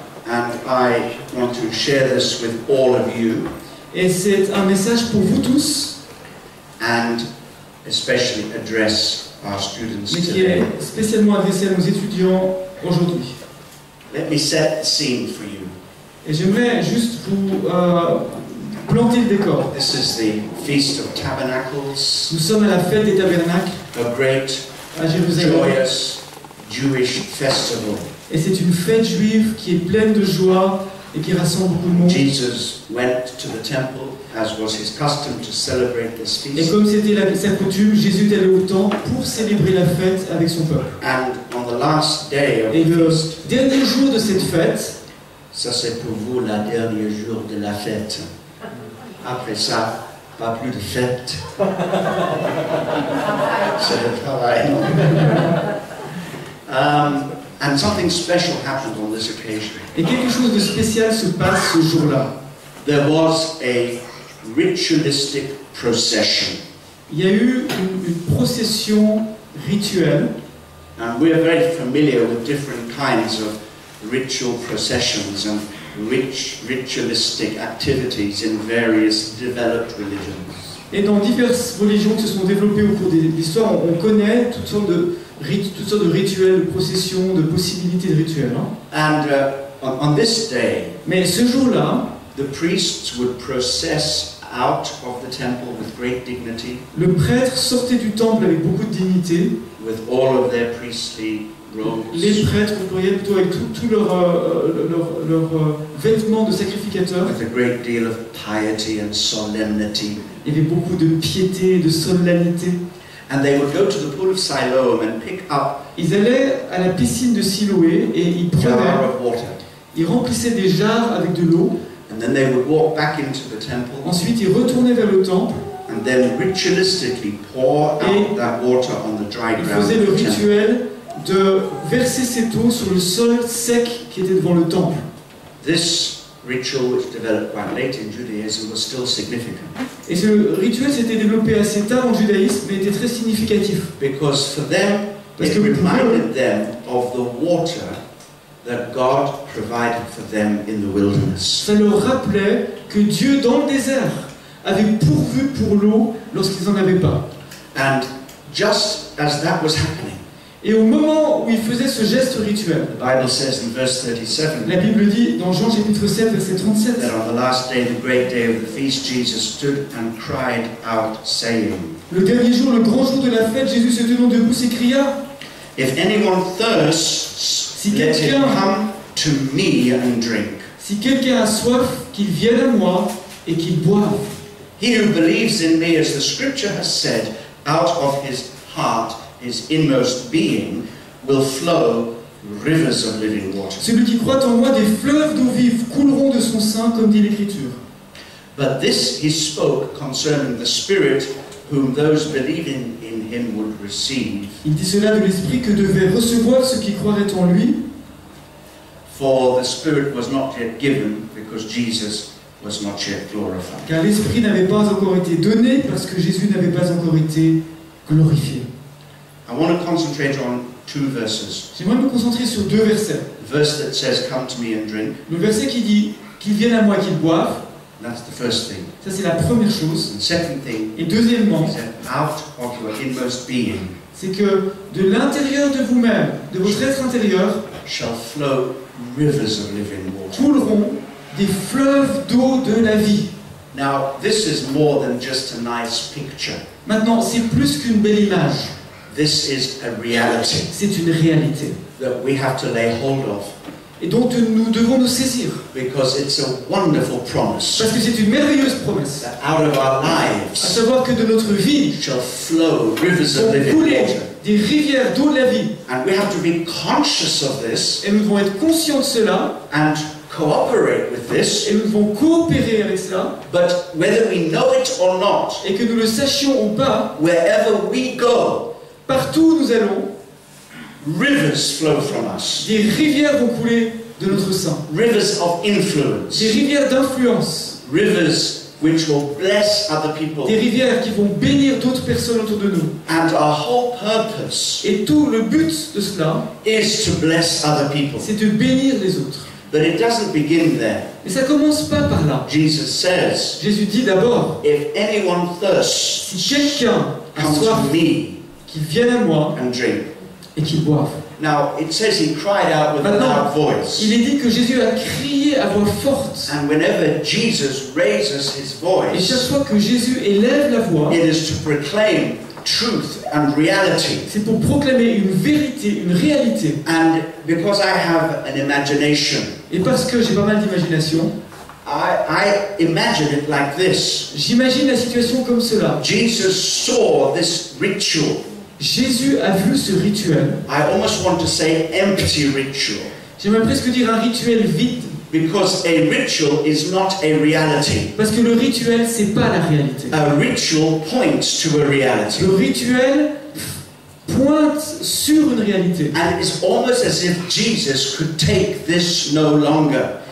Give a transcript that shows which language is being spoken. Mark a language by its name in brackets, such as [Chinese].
[English] And I want to share this with all of you. [French] Et c'est un message pour vous tous. [English] And especially address our students [French] mais qui est spécialement adressé à nos étudiants aujourd'hui. [English] Let me set the scene for you. [French] Et j'aimerais juste vous planter le décor. [English] This is the Feast of Tabernacles. [French] Nous sommes à la fête des tabernacles [English] A great, [French] à Jérusalem. [English] joyous Jewish festival. [French] Et c'est une fête juive qui est pleine de joie et qui rassemble beaucoup de monde. [English] Jesus went to the temple, as was his custom, to celebrate this feast. [French] Et comme c'était sa coutume, Jésus est allé au temple pour célébrer la fête avec son peuple. [English] And on the last day of [French] Et [English] the [French] le [English] feast, [French] dernier jour de cette fête, ça c'est pour vous le dernier jour de la fête. Après ça, pas plus de fête. C'est le travail. [English] And something special happened on this occasion. [French] et quelque chose de spécial se passe ce jour-là. [English] There was a ritualistic procession. [French] Il y a eu une procession rituelle. [English] And we're very familiar with different kinds of ritual processions and ritualistic activities in various developed religions. [French] Et dans diverses religions qui se sont développées au cours de l'histoire, on connaît toutes sortes de rituels, de processions, de possibilités de rituels. Hein. [English] And on this day, [French] mais ce jour-là, [English] the priests would process out of the temple with great dignity. [French] Le prêtre sortait du temple avec beaucoup de dignité. [English] With all of their priestly robes. [French] Les prêtres, au pluriel, plutôt avec tous leurs vêtements de sacrificateurs. [English] With a great deal of piety and solemnity. [French] Il y avait beaucoup de piété et de solennité. [English] And they would go to the pool of Siloam and pick up. [French] Ils allaient à la piscine de Siloé et ils prenaient, ils remplissaient des jarres avec de l'eau. [English] And then they would walk back into the temple. [French] Ensuite, ils retournaient vers le temple. [English] And then ritualistically pour out that water on the dry ground. [French] Ils faisaient le rituel de verser cette eau sur le sol sec qui était devant le temple. [English] This ritual, which developed quite late in Judaism, was still significant. [French] Et ce rituel s'était développé assez tard en judaïsme, mais était très significatif. [English] Because for them, it reminded them of the water that God provided for them in the wilderness. [French] Ça leur rappelait que Dieu, dans le désert, avait pourvu pour l'eau lorsqu'ils n'en avaient pas. [English] And just as that was happening, [French] et au moment où ils faisaient ce geste rituel, [English] the Bible says in verse 37, [French] la Bible dit dans Jean chapitre 7 verset 37, [English] that on the last day, the great day of the feast, Jesus stood and cried out, saying, [French] le dernier jour, le grand jour de la fête, Jésus se tenant debout s'écria, [English] if anyone thirsts, let him come to me and drink. [French] Si quelqu'un a soif, qu'il vienne à moi et qu'il boive. [English] He who believes in me, as the scripture has said, out of his heart, his inmost being, will flow rivers of living water. [French] Celui qui croit en moi, des fleuves d'eau vive couleront de son sein, comme dit l'Écriture. [English] But this he spoke concerning the Spirit, whom those believing in him would receive. [French] Il dit cela de l'Esprit que devaient recevoir ceux qui croiraient en lui. [English] For the Spirit was not yet given, because Jesus was not yet glorified. [French] Car l'Esprit n'avait pas encore été donné, parce que Jésus n'avait pas encore été glorifié. [English] I want to concentrate on two verses. [French] J'aimerais me concentrer sur deux versets. [English] The verse that says, "Come to me and drink." [French] Le verset qui dit qu'ils viennent à moi, qu'ils boivent. [English] That's the first thing. [French] Ça c'est la première chose. [English] And second thing, [French] et deuxièmement, [English] out of your inmost being, [French] c'est que de l'intérieur de vous-même, de votre être intérieur, [English] shall flow rivers of living water. [French] Couleront des fleuves d'eau de la vie. [English] Now, this is more than just a nice picture. [French] Maintenant, c'est plus qu'une belle image. [English] This is a reality. [French] C'est une réalité. [English] That we have to lay hold of. [French] Et dont nous devons nous saisir. [English] Because it's a wonderful promise. [French] Parce que c'est une merveilleuse promesse. [English] That out of our lives, [French] à savoir que de notre vie, [English] shall flow rivers of living water. [French] Des rivières d'eau de la vie. [English] And we have to be conscious of this. [French] Et nous devons être conscients de cela. [English] And cooperate with this. [French] Et nous devons coopérer avec cela. [English] But whether we know it or not, [French] et que nous le sachions ou pas, [English] wherever we go, [French] partout où nous allons, [English] rivers flow from us. [French] Des rivières vont couler de notre sein. [English] Rivers of influence. [French] Des rivières d'influence. [English] Rivers which will bless other people. [French] Des rivières qui vont bénir d'autres personnes autour de nous. [English] And our whole purpose, [French] et tout le but de cela, [English] is to bless other people. [French] C'est de bénir les autres. [English] But it doesn't begin there. [French] Mais ça commence pas par là. [English] Jesus says, [French] Jésus dit d'abord, [English] if anyone thirsts, [French] si quelqu'un a soif, qu'il vienne à moi [English] and drink. [French] Et qu'il boive. [English] Now it says he cried out with a loud voice. [French] Il est dit que Jésus a crié à voix forte. [English] And whenever Jesus raises his voice, [French] et chaque fois que Jésus élève la voix, [English] it is to proclaim truth and reality. [French] C'est pour proclamer une vérité, une réalité. [English] And because I have an imagination, [French] et parce que j'ai pas mal d'imagination, [English] I imagine it like this. [French] J'imagine la situation comme cela. [English] Jesus saw this ritual. [French] Jésus a vu ce rituel. [English] I almost want to say empty ritual. [French] J'aimerais presque dire un rituel vide. [English] Because a ritual is not a reality. [French] Parce que le rituel, c'est pas la réalité. [English] A ritual points to a reality. [French] Le rituel pointe sur une réalité. [English] And it's almost as if Jesus could take this no longer.